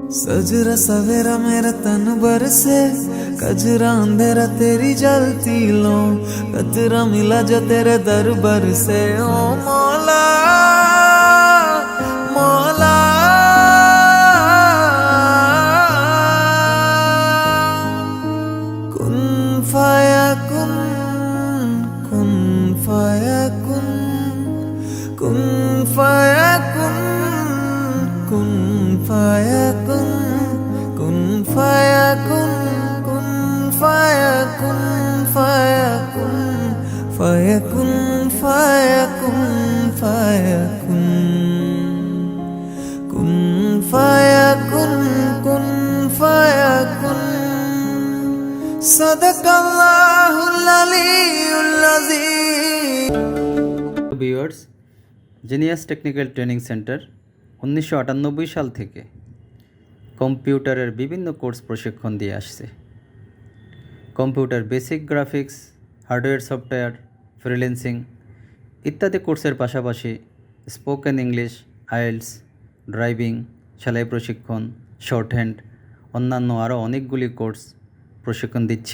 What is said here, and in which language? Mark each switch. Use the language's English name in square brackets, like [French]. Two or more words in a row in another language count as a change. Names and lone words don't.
[Hindi] सजरा सवेरा मेरा तन बरसे, कजरा अंधेरा तेरी जलती लो, कतरा मिला जो तेरे दरबार से। [Arabic] يا مولى مولى كن فيكون، كن فيـ كن، كن فيكون، كن فيكون، كن فيكون، كن فيكون، فيكون، فيكون، فيكون، فيكون، كن فيكون، كن فيكون. صدق الله العلي العظيم. [Bangla] ভিউয়ার্স, জিনিয়াস টেকনিক্যাল ট্রেনিং সেন্টার 1998 সাল থেকে কম্পিউটারের বিভিন্ন কোর্স প্রশিক্ষণ দিয়ে আসছে। কম্পিউটার বেসিক, গ্রাফিক্স, হার্ডওয়্যার, সফটওয়্যার, ফ্রিল্যান্সিং ইত্যাদি কোর্সের পাশাপাশি স্পোকেন ইংলিশ, আইএলটিএস, ড্রাইভিং, সেলাই প্রশিক্ষণ, শর্ট হ্যান্ড, অন্যান্য আরও অনেকগুলি কোর্স প্রশিক্ষণ দিচ্ছে।